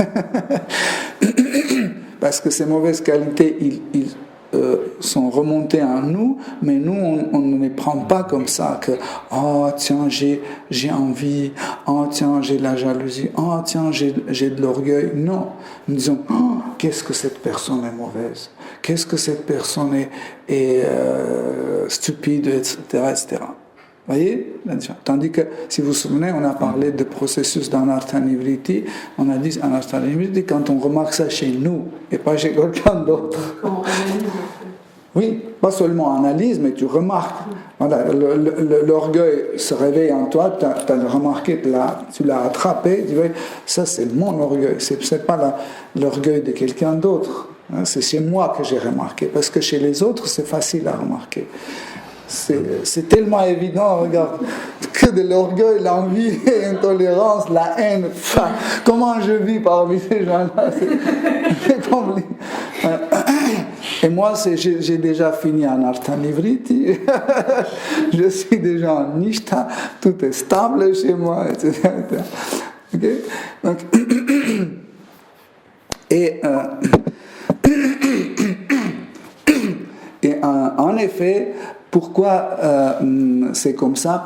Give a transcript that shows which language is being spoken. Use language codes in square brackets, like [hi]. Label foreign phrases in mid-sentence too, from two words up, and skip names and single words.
[fr] Parce que ces mauvaises qualités, ils sont remontés en nous, mais nous, on ne les prend pas comme ça, que « Oh, tiens, j'ai envie, oh, tiens, j'ai de la jalousie, oh, tiens, j'ai de l'orgueil. » Non, nous disons « Oh, qu'est-ce que cette personne est mauvaise, qu'est-ce que cette personne est stupide, etc. etc. » Vous voyez? Tandis que, si vous vous souvenez, on a parlé de processus d'anartha-nivriti. On a dit anartha-nivriti quand on remarque ça chez nous et pas chez quelqu'un d'autre. Oui, pas seulement analyse, mais tu remarques. Voilà, l'orgueil se réveille en toi, tu as remarqué, tu l'as attrapé, tu dis, ça c'est mon orgueil, c'est pas l'orgueil de quelqu'un d'autre. C'est chez moi que j'ai remarqué, parce que chez les autres, c'est facile à remarquer. C'est tellement évident, regarde, que de l'orgueil, l'envie, l'intolérance, la haine. Enfin, comment je vis parmi ces gens-là, c'est compliqué. Et moi, j'ai déjà fini en artha-nivriti, je suis déjà en nishta, tout est stable chez moi, etc. Okay? Donc, et en effet, pourquoi c'est comme ça?